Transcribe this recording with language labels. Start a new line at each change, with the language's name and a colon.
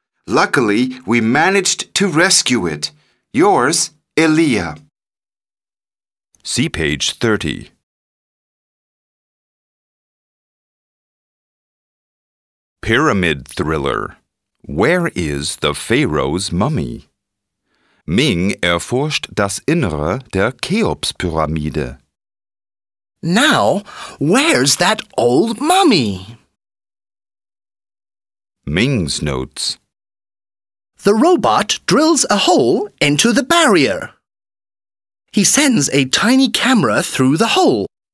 English: Luckily, we managed to rescue it. Yours, Elia. See page 30. Pyramid Thriller. Where is the Pharaoh's Mummy?
German: Ming erforscht das Innere der Cheops-Pyramide.
English: Now, where's that old mummy? Ming's notes. The robot drills a hole into the barrier. He sends a tiny camera through the hole.